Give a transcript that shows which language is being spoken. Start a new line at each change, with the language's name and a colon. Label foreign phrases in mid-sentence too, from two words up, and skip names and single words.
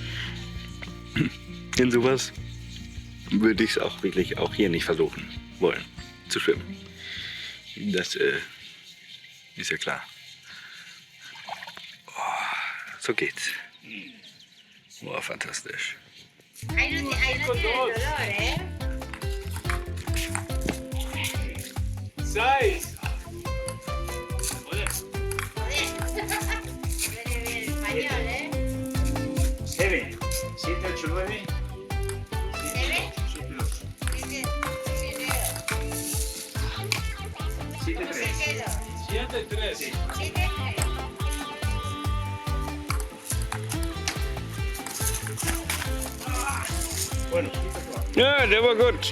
German: In sowas würde ich es auch wirklich auch hier nicht versuchen wollen zu schwimmen. Das ist ja klar. Oh, so geht's. Oh, fantastisch.
Spanish: Ahí no tiene el dolor, ¿eh? 6. Joder. Viene bien español, ¿eh? 7. 7, 8, 9. 7, 7, 8. 7, 7, 3. 7, 3. 7, 3. Bueno, siete, cuatro.
German: Ja, der war gut.